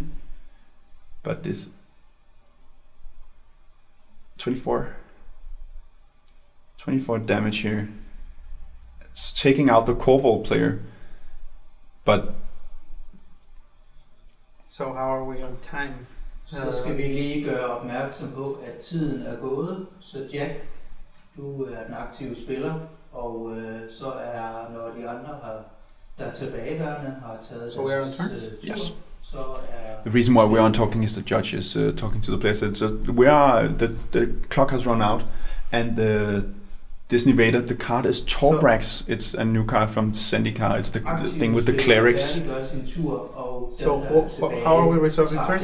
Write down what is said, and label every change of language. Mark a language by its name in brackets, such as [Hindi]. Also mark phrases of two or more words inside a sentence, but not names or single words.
[English] But this 24 damage here. It's taking out the Corval player. But so how are we on time? [Danish] Så skal vi lige gøre opmærksom på, at tiden er gået. Så Jack, du er den aktive spiller, og så er, når de andre der er tilbageværende, har taget [English] so we're on turns? Yes. [Danish] Så er [English] the reason why we're on talking is the judge is talking to the players. So we are the clock has run out, and the Disney Vader, the card is Torbrax. It's a new card from Zendikar. It's the thing with the clerics. So how are we resolving turns?